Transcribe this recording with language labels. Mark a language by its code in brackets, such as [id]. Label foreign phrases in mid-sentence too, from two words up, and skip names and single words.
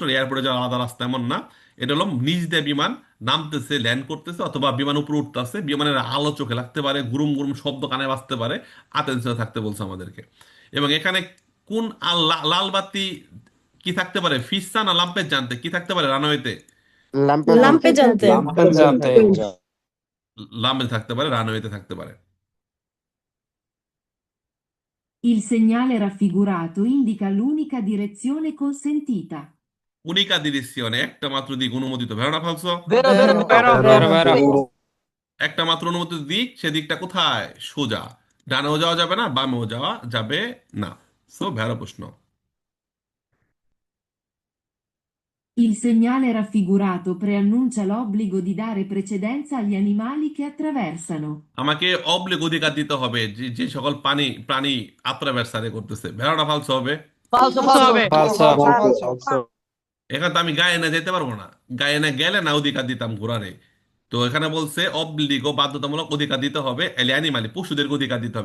[bn] এয়ারপোর্টে যাওয়ার আলাদা রাস্তা এমন না। এটা হলো নিচ দিয়ে বিমান নামতেছে, ল্যান্ড করতেছে, অথবা বিমান উপরে উঠতেছে, বিমানের আলো চোখে লাগতে পারে, গুরুম গুরুম শব্দ কানে বাজতে পারে, আতেনশনে থাকতে বলছে আমাদেরকে। এবং এখানে কোন লাল বাতি কি থাকতে পারে? ফিসা না লাম্পের জানতে কি থাকতে পারে রানওয়েতে? লাম্পে জানতে লাম্পে থাকতে পারে, রানওয়েতে থাকতে পারে। [it] Il segnale raffigurato indica l'unica direzione consentita. unica direzione, [bn] একটা মাত্র দিক অনুমোদিত। [it] vero falso. vero vero vero. [bn] একটা মাত্র অনুমোদিত দিক, সেদিকটা কোথায়? সোজা। ডানেও যাওয়া যাবে না, বামেও যাওয়া যাবে না। সো ভেড়া প্রশ্ন। [it] Il segnale raffigurato preannuncia l'obbligo di dare precedenza agli animali che attraversano. [bn] আমাকে অবলিক অধিকার দিতে হবে যে যে সকল প্রাণী আত্রাভার্সারে করতেছে। ভেড়াটা ফালসো হবে? ফালসো হবে। এখানে তো আমি গায়ে না যেতে পারবো না, গায়ে না গেলে না অধিকার দিতাম ঘোড়ারে। তো এখানে বলছে অবলিগো, বাধ্যতামূলক অধিকার দিতে হবে [it] agli animali, [bn] পশুদেরকে অধিকার দিতে হবে।